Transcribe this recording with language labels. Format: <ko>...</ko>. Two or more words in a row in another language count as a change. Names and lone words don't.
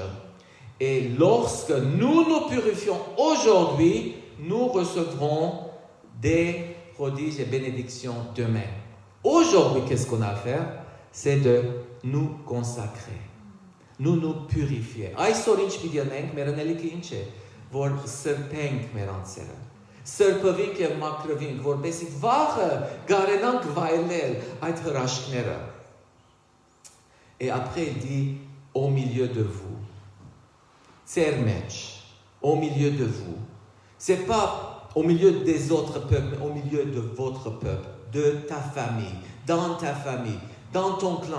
<fr>Et lorsque nous nous purifions aujourd'hui, nous recevrons des prodiges et bénédictions demain. Aujourd'hui, qu'est-ce qu'on a à faire? C'est de nous consacrer. Nous purifier.</fr> <hy>Այսօր ինչ պիտի անենք, մեր անելիքը ինչ է, որ սրբենք մեր անձերը։ Սրբվենք եւ մաքրվենք, որպեսզի վաղը գարենանք վայելել այդ հրաշքները։</hy> <fr>Et après, il dit, au milieu de vous. Tsermech, au milieu de vous. C'est pas au milieu des autres peuples, mais au milieu de votre peuple, de ta famille, dans ta famille, dans ton clan.</fr>